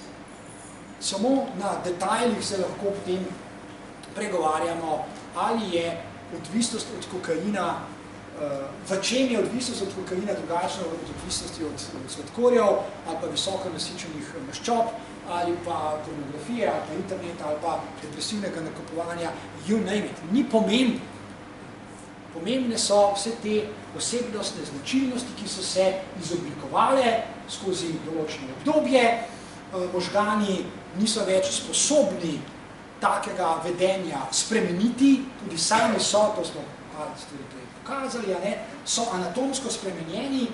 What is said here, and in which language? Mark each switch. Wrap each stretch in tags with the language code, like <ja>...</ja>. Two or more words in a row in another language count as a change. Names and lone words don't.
<sl>Samo na detajlih se lahko potem pregovarjamo, ali je odvisnost od kokaina, v čem je odvisnost od kokaina drugačna od odvisnosti od sladkorjev, ali pa visoko nasičenih maščob, ali pa pornografije, ali pa interneta, ali pa depresivnega nakupovanja,</sl> <en>you name it.</en> <sl>Ni pomembno. Pomembne so vse te osebnostne značilnosti, ki so se izoblikovale skozi določeno obdobje. Možgani niso več sposobni takega vedenja spremeniti, tudi sami so, to smo par stvari prej pokazali, so anatomsko spremenjeni.</sl>